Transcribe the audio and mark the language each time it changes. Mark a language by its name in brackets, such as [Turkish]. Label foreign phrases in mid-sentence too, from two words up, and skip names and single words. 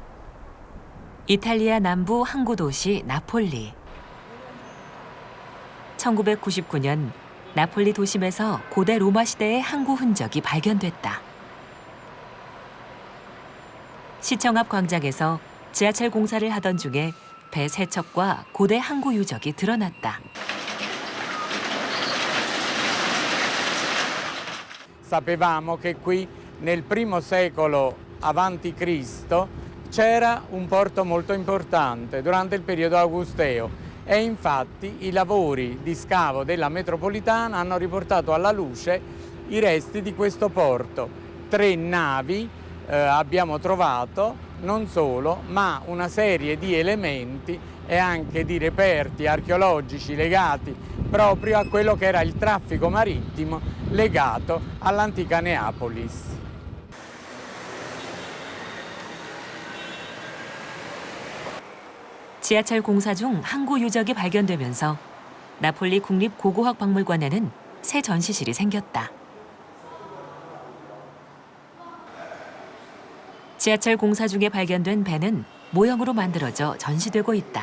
[Korean] 이탈리아 남부 항구 도시 나폴리. 1999년 나폴리 도심에서 고대 로마 시대의 항구 흔적이 발견됐다. 시청 앞 광장에서 지하철 공사를 하던 중에 배 세척과 고대 항구 유적이 드러났다. [Italian] Sapevamo che qui nel I secolo avanti Cristo c'era un porto molto importante durante il periodo augusteo e infatti i lavori di scavo della metropolitana hanno riportato alla luce i resti di questo porto. 3 navi abbiamo trovato, non solo, ma una serie di elementi e anche di reperti archeologici legati proprio a quello che era il traffico marittimo legato all'antica Neapolis. [Korean] 지하철 공사 중 항구 유적이 발견되면서 나폴리 국립고고학박물관에는 새 전시실이 생겼다. 지하철 공사 중에 발견된 배는 모형으로 만들어져 전시되고 있다.